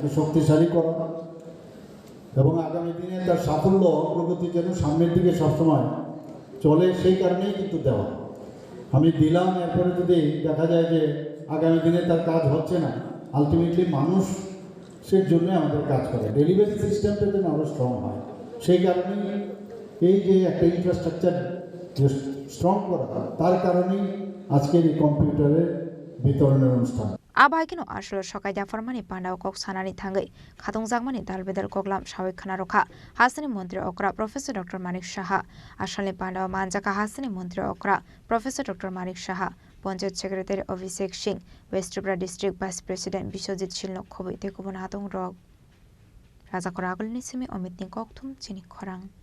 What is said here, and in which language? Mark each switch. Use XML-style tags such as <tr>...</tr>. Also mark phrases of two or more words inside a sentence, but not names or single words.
<bn>শক্তিশালী করা এবং আগামী দিনে তার সাফল্য অগ্রগতি যেন সামনের দিকে সবসময় চলে সেই কারণেই কিন্তু দেওয়া আমি দিলাম এরপরে যদি দেখা যায় যে আগামী দিনে তার কাজ হচ্ছে না আলটিমেটলি মানুষের জন্য আমাদের কাজ করে</bn> <en>delivery systemটা</en> <bn>যেন আরও স্ট্রং হয় সেই কারণেই এই যে একটা</bn> <en>infrastructure strong</en> <bn>করা তার কারণেই আজকের এই কম্পিউটারের বিতরণের অনুষ্ঠান</bn> <trp>Abahakino asolo shokai jafarmani pandao kok sanani thangai khatung jangmani dalbedar koklam shawik khana rokha hasini mantri okra Professor Dr. Manik Saha ashalni pandao manjaka hasini mantri okra Professor Dr. Manik Saha</trp> <en>Panchayat Secretary</en> <trp>Abhishek Singh West Tripura District</trp> <en>Vice President</en> <trp>Biswajit Shilnok khoboi tekubon hatung rok Raja Koragol nisimi Amit ni kokthum Chini Khorang</trp>